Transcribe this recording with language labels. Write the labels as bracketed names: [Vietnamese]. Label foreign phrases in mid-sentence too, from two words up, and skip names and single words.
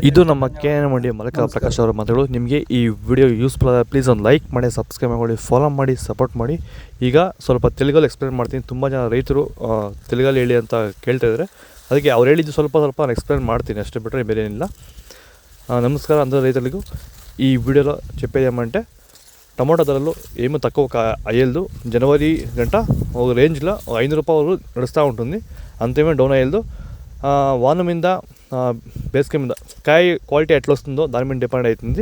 [Kannada] ಇದು ನಮ್ಮ KN ಮಂಡಿ ಮಾಲೀಕ ಪ್ರಕಾಶ್ ಅವರ ಮಾತುಗಳು. ನಿಮಗೆ ಈ ವಿಡಿಯೋ ಯೂಸ್ಫುಲ್ ಆದ ಪ್ಲೀಸ್ ಒಂದು ಲೈಕ್ ಮಾಡಿ, ಸಬ್ಸ್ಕ್ರೈಬ್ ಮಾಡಿ, ಫಾಲೋ ಮಾಡಿ, ಸಪೋರ್ಟ್ ಮಾಡಿ. ಈಗ ಸ್ವಲ್ಪ ತೆಲುಗಲ್ಲಿ ಎಕ್ಸ್ಪ್ಲೇನ್ ಮಾಡ್ತೀನಿ. ತುಂಬ ಜನ ರೈತರು ತೆಲುಗಲ್ಲಿ ಹೇಳಿ ಅಂತ ಕೇಳ್ತಾ ಇದ್ದಾರೆ. ಅದಕ್ಕೆ ಅವ್ರು ಹೇಳಿದ್ದು ಸ್ವಲ್ಪ ನಾನು ಎಕ್ಸ್ಪ್ಲೇನ್ ಮಾಡ್ತೀನಿ, ಅಷ್ಟೇ ಬಿಟ್ಟರೆ ಬೇರೆ ಏನಿಲ್ಲ. [Telugu] ನಮಸ್ಕಾರ అందరూ రైతులకు. ఈ వీడియోలో చెప్పేది ఏమంటే టమాటా ధరలు ఏమీ తక్కువ అయ్యేది. జనవరి గంట ఒక రేంజ్లో 500 రూపాయలు నడుస్తూ ఉంటుంది. అంతేమీ డౌన్ అయ్యేది. వాన మీద బేసిక్ మీద కాయ క్వాలిటీ ఎట్లా వస్తుందో దాని మీద డిపెండ్ అవుతుంది.